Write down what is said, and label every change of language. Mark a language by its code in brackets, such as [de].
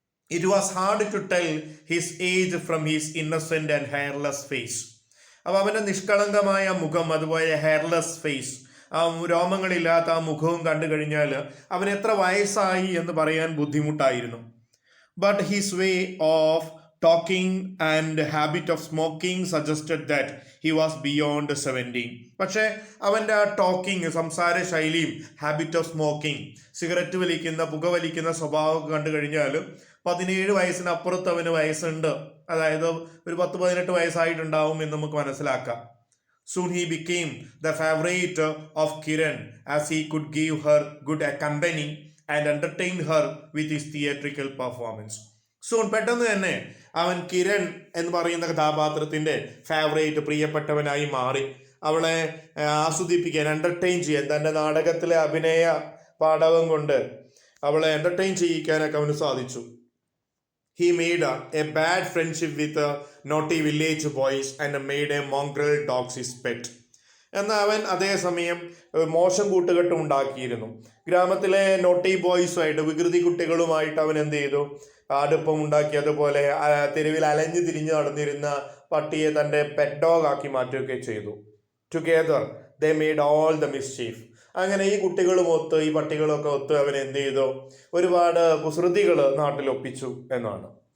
[en] It was hard to tell his age from his innocent and hairless face. [ml] അപ്പൊ അവന്റെ നിഷ്കളങ്കമായ മുഖം, അതുപോലെ [en] hairless face, [ml] ആ രോമങ്ങളില്ലാത്ത ആ മുഖവും കണ്ടു കഴിഞ്ഞാൽ അവൻ എത്ര വയസ്സായി എന്ന് പറയാൻ ബുദ്ധിമുട്ടായിരുന്നു. [en] But his way of talking and habit of smoking suggested that he was beyond 17. [ml] പക്ഷേ അവൻ്റെ ആ ടോക്കിംഗ്, സംസാര ശൈലിയും, [en] habit of smoking, [ml] സിഗരറ്റ് വലിക്കുന്ന, പുകവലിക്കുന്ന സ്വഭാവം കണ്ടു കഴിഞ്ഞാൽ 17 വയസ്സിനപ്പുറത്ത് അവന് വയസ്സുണ്ട്, അതായത് ഒരു 10-18 വയസ്സായിട്ടുണ്ടാവും എന്ന് നമുക്ക് മനസ്സിലാക്കാം. [en] Soon he became the favorite of Kiran as he could give her good company and entertain her with his theatrical performance. [ml] Soon, പെട്ടെന്ന് തന്നെ അവൻ കിരൺ എന്ന് പറയുന്ന കഥാപാത്രത്തിന്റെ ഫേവറേറ്റ്, പ്രിയപ്പെട്ടവനായി മാറി. അവളെ ആസ്വദിപ്പിക്കാൻ, എന്റർടൈൻ ചെയ്യാൻ, തന്റെ നാടകത്തിലെ അഭിനയ പാടവം കൊണ്ട് അവളെ എന്റർടൈൻ ചെയ്യിക്കാനൊക്കെ അവന് സാധിച്ചു. [en] He made a bad friendship with naughty village boys and made a mongrel dog his pet. [ml] എന്നാൽ അവൻ അതേസമയം മോശം കൂട്ടുകെട്ടും ഉണ്ടാക്കിയിരുന്നു. ഗ്രാമത്തിലെ നോട്ടി ബോയ്സുമായിട്ട്, വികൃതി കുട്ടികളുമായിട്ട് അവൻ എന്ത് ചെയ്തു, അടുപ്പം ഉണ്ടാക്കി. അതുപോലെ തെരുവിൽ അലഞ്ഞു തിരിഞ്ഞു നടന്നിരുന്ന പട്ടിയെ തൻ്റെ പെറ്റ് ഡോഗ് ആക്കി മാറ്റുകയൊക്കെ ചെയ്തു. [en] Together they made all the mischief. [ml] അങ്ങനെ ഈ കുട്ടികളും ഒത്ത്, ഈ പട്ടികളൊക്കെ ഒത്ത് അവൻ എന്ത് ചെയ്തു, ഒരുപാട് കുസൃതികൾ നാട്ടിലൊപ്പിച്ചു എന്നാണ്.